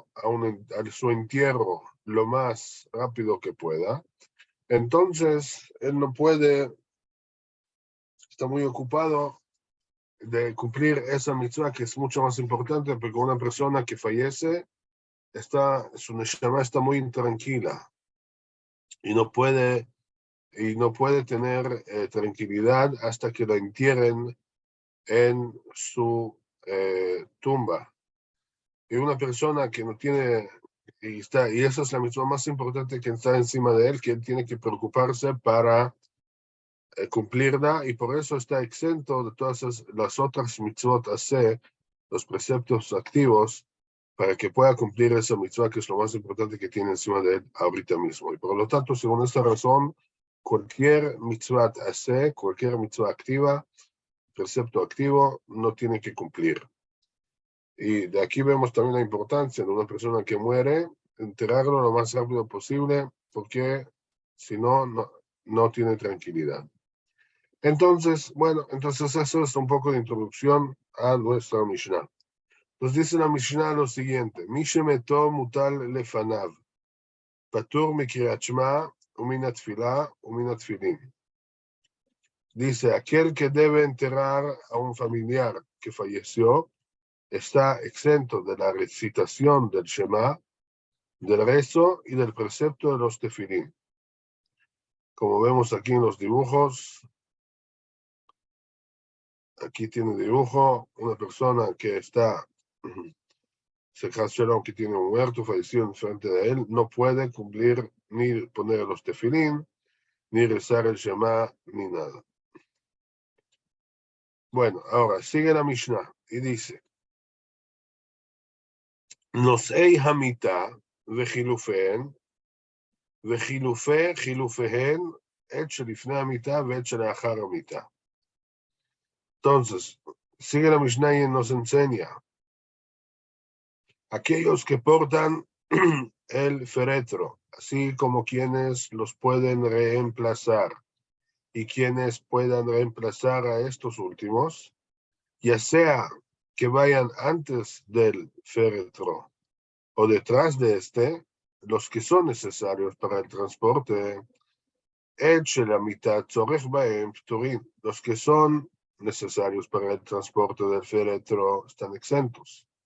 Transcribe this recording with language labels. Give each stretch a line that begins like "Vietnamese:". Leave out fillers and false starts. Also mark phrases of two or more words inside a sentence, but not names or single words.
Spanish: a su entierro lo más rápido que pueda, entonces él no puede, está muy ocupado de cumplir esa mitzvah que es mucho más importante, porque una persona que fallece, su neshama está muy intranquila y no puede tener tranquilidad hasta que lo entierren en su tumba. Y una persona que no tiene, y esa es la mitzvah más importante que está encima de él, que él tiene que preocuparse para cumplirla, y por eso está exento de todas las otras
Hebrew: mitzvot aseh,
Spanish: los preceptos activos, para que pueda cumplir esa mitzvah, que es lo más importante que tiene encima de él ahorita mismo. Y por lo tanto, según esta razón, cualquier
Hebrew: mitzvah aseh,
Spanish: cualquier mitzvah activa, precepto activo, no tiene que cumplir. Y de aquí vemos también la importancia de una persona que muere, enterrarlo lo más rápido posible, porque si no, no tiene tranquilidad. Entonces, bueno, entonces eso es un poco de introducción a nuestra Mishnah. Nos dice la Mishnah lo siguiente:
Hebrew: מי שמתו מוטל לפניו, פטור מקריאת שמע, ומן תפילה, ומן תפילין.
Spanish: Dice, aquel que debe enterrar a un familiar que falleció está exento de la recitación del Shema, del rezo y del precepto de los tefilín. Como vemos aquí en los dibujos, aquí tiene dibujo, una persona que está, se canceló, que tiene un muerto, falleció en frente de él, no puede cumplir ni poner los tefilín, ni rezar el Shema, ni nada. Bueno, ahora sigue la Mishnah y dice,
Hebrew: נושאי המיטה וחילופיהן, חילופיהן, עת שלפני המיטה ועת שלאחר המיטה.
Spanish: Entonces, sigue la Mishnah y nos enseña, aquellos que portan el féretro, así como quienes los pueden reemplazar y quienes puedan reemplazar a estos últimos, ya sea que vayan antes del féretro o detrás de este, los que son necesarios para el transporte, los que son necesarios para el transporte del féretro están exentos.